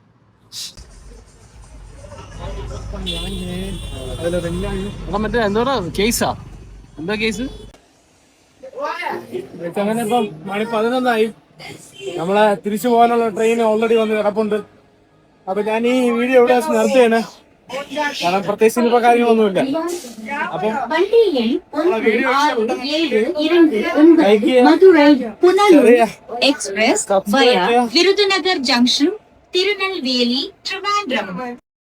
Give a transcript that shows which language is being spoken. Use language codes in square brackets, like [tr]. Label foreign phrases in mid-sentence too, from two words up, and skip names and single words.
[ml] മറ്റേ എന്തോടാ കേസാ? എന്താ കേസ്? അങ്ങനെ ഇപ്പം മണി 11 നമ്മളെ തിരിച്ചു പോകാനുള്ള [en] train already [ml] വന്ന് കിടപ്പുണ്ട്. അപ്പൊ ഞാൻ ഈ വീഡിയോ ഇവിടെ നിർത്തുകയാണ്. കാരണം പ്രത്യേകിച്ച് ഇപ്പൊ കാര്യങ്ങളൊന്നുമില്ല. അപ്പം [ta] வண்டி எண் 1672 மதுரை புனலூர் எக்ஸ்பிரஸ் via விருதுநகர் ஜங்ஷன் திருநெல்வேலி Trivandrum.